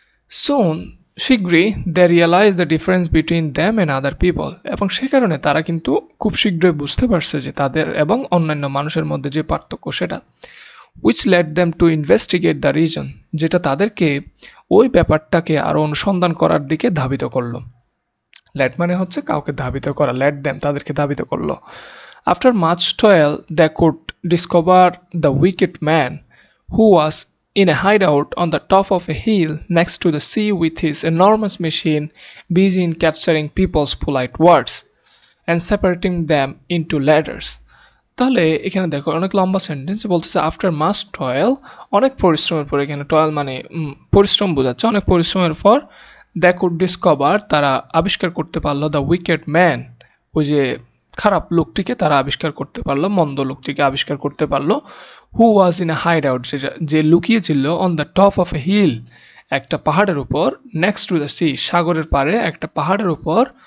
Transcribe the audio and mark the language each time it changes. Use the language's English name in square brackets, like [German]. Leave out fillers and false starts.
[Bangla] সোন শীঘ্রই [English] they realise the difference between them and other people, [Bangla] এবং সে কারণে তারা কিন্তু খুব শীঘ্রই বুঝতে পারছে যে তাদের এবং অন্যান্য মানুষের মধ্যে যে পার্থক্য সেটা। [English] which led them to investigate the reason, [Bangla] যেটা তাদেরকে ওই ব্যাপারটাকে আরও অনুসন্ধান করার দিকে ধাবিত করলো। লেট মানে হচ্ছে কাউকে ধাবিত করা, লেট দ্যাম তাদেরকে ধাবিত করলো। [English] After much toil they could discover the wicked man who was in a hideout on the top of a hill next to the sea with his enormous machine busy in capturing people's polite words and separating them into letters. [Bangla] তাহলে এখানে দেখো অনেক লম্বা sentence বলতেছে, [English] after much toil, [Bangla] অনেক পরিশ্রমের পর, এখানে টয়েল মানে পরিশ্রম বোঝাচ্ছে, অনেক পরিশ্রমের পর [English] they could discover [Bangla] তারা আবিষ্কার করতে পারলো, [English] the wicked man [Bangla] ওই যে খারাপ লোকটিকে তারা আবিষ্কার করতে পারলো, মন্দ লোকটিকে আবিষ্কার করতে পারলো, [English] who was in a hideout, [Bangla] যে লুকিয়েছিল [English] on the top of a hill, [Bangla] একটা পাহাড়ের উপর, [English] next to the sea, [Bangla] সাগরের পাড়ে একটা পাহাড়ের উপর